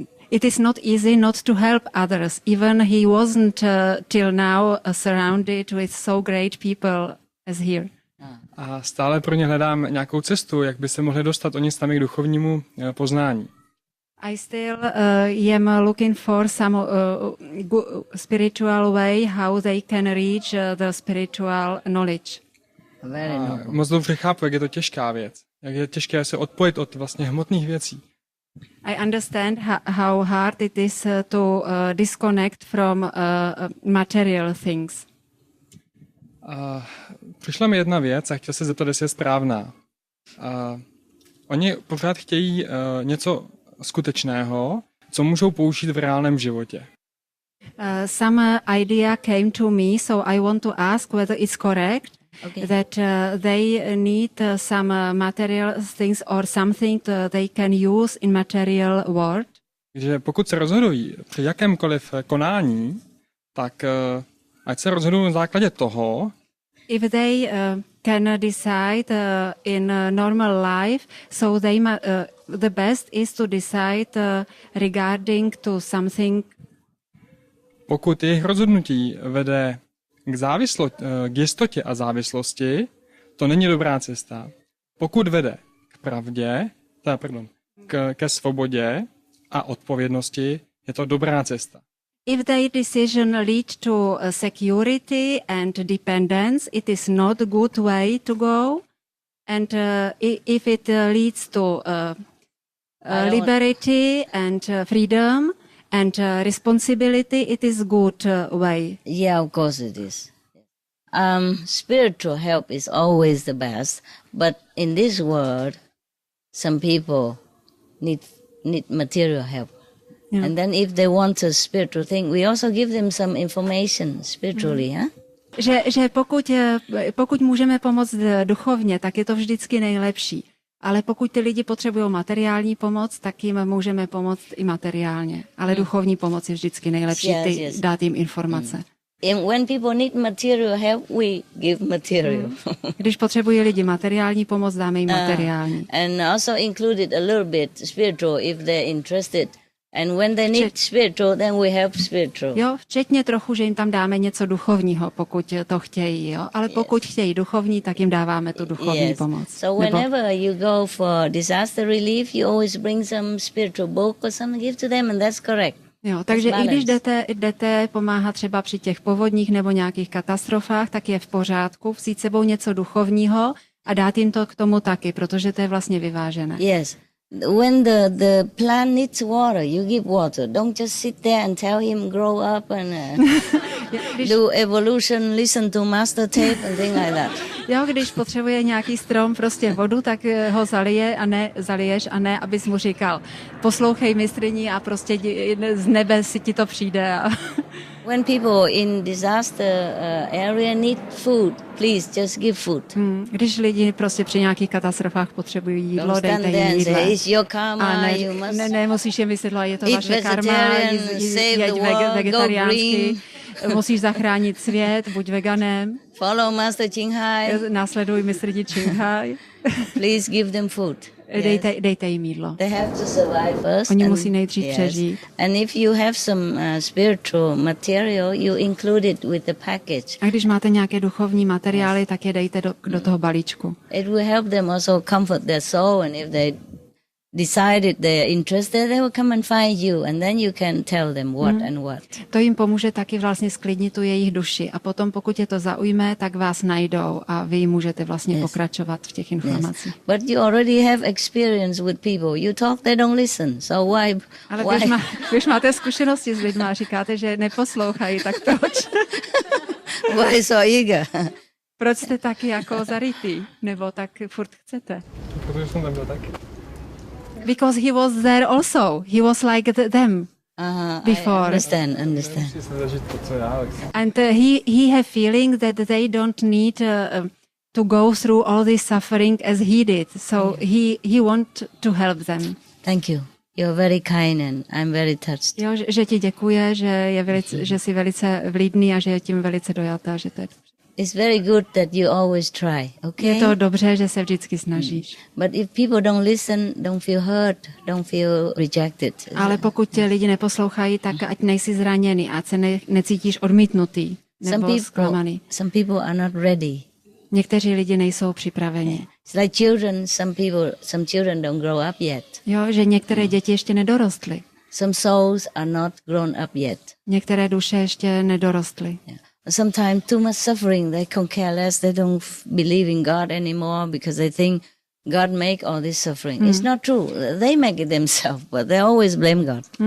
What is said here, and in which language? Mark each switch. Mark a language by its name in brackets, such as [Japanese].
[English] It is not easy not to help others. Even he wasn't till now surrounded with so great people as here. [Czech] A stále pro ně hledám nějakou cestu, jak by se mohli dostat oni sami k duchovnímu poznání. [English] I still am looking for some spiritual way how they can reach the spiritual knowledge. [Czech] Moc dobře chápu, jak je to těžká věc. Jak je těžké se odpojit od vlastně hmotných věcí. [English] I understand how hard it is to disconnect from material things. [Czech] Přišla mi jedna věc a chtěl se zeptat, jestli je správná. Oni pořád chtějí něco skutečného, co můžou použít v reálném životě. [English] Some idea came to me, so I want to ask whether it's correct that they need some material things or something they can use in material world. [Czech] Takže pokud se rozhodují při jakémkoliv konání, tak ať se rozhodují na základě toho, [English] if they can decide in normal life, so they the best is to decide regarding to something. [Czech] Pokud jejich rozhodnutí vede k jistotě a závislosti, to není dobrá cesta. Pokud vede k pravdě, ke svobodě a odpovědnosti, je to dobrá cesta. [English] If their decision leads to security and dependence, it is not a good way to go. And if it leads to liberty and freedom and responsibility, it is good way. Yeah, of course it is. Spiritual help is always the best, but in this world, some people need material help. Yeah. And then if they want a spiritual thing, we also give them some information spiritually, huh? [Czech] Že pokud můžeme pomoct duchovně, tak je to vždycky nejlepší. Ale pokud ty lidi potřebují materiální pomoc, tak jim můžeme pomoct i materiálně. Ale duchovní pomoc je vždycky nejlepší, dát jim informace. [English] And when people need material help, we give material. [Czech] Když potřebují lidi materiální pomoc, dáme jim materiální. [English] And also included a little bit spiritual if they're interested. And when they need spiritual, then we help spiritual. [Czech] Jo, včetně trochu, že jim tam dáme něco duchovního, pokud to chtějí, jo. Ale pokud chtějí duchovní, tak jim dáváme tu duchovní pomoc. [English] So whenever you go for disaster relief, you always bring some spiritual book or something, give to them, and that's correct. [Czech] Jo, takže i když jdete pomáhat třeba při těch povodních nebo nějakých katastrofách, tak je v pořádku vzít sebou něco duchovního a dát jim to k tomu taky, protože to je vlastně vyvážené. [English] Yes. When the plant needs water, you give water. Don't just sit there and tell him grow up and do evolution, listen to master tape and things like that. [Czech] Jo, když potřebuje nějaký strom prostě vodu, tak ho zaliješ a ne, abys mu říkal, poslouchej mistryni a prostě z nebe si ti to přijde. [English] When people in disaster area need food, please just give food. [Czech] Když lidi prostě při nějakých katastrofách potřebují jídlo, dejte jim jídlo. Ne, musíš jim vysvětlovat, je to vaše karma, jeď vegetariánsky, musíš zachránit svět, buď veganem. [English] Follow Master Qinghai. [Czech] Následuj mistryni Qinghai. [English] Please give them food. [Czech] Dejte jim jídlo. [English] They have to survive first. [Czech] Oni musí nejdřív přežít. [English] And if you have some spiritual material, you include it with the package. [Czech] A když máte nějaké duchovní materiály, tak je dejte do toho balíčku. [English] It will help them also comfort their soul, and if they decided they're interested, they will come and find you, and then you can tell them what and what. [Czech] To jim pomůže taky vlastně sklidnit tu jejich duši a potom, pokud je to zaujme, tak vás najdou a vy jim můžete vlastně pokračovat v těch informacích. [English] But you already have experience with people. You talk, they don't listen. So why? [Czech] Ale když máte zkušenosti s lidmi a říkáte, že neposlouchají, tak proč? [English] Why so eager? [Czech] Proč jste taky jako zarytý? Nebo tak furt chcete? Protože jsem tam byl taky. [English] Because he was there also. He was like them before. I understand. And he have feeling that they don't need to go through all this suffering as he did. So he want to help them. Thank you. You're very kind and I'm very touched. [Czech] Jo, že ti děkuje, že jsi velice vlídný a že je tím velice dojatá, že to je. [English] It's very good that you always try, okay? [Czech] Je to dobře, že se vždycky snažíš. [English] But if people don't listen, don't feel hurt, don't feel rejected. [Czech] Ale pokud tě lidi neposlouchají, tak ať nejsi zraněný, ať se necítíš odmítnutý nebo zklamaný. [English] Some people are not ready. [Czech] Někteří lidi nejsou připraveni. [English] It's like children, some children don't grow up yet. [Czech] Jo, že některé děti ještě nedorostly. [English] Some souls are not grown up yet. [Czech] Některé duše ještě nedorostly. [English] Yeah. Sometimes too much suffering, they can care less, they don't believe in God anymore because they think God make all this suffering. It's not true. They make it themselves, but they always blame God.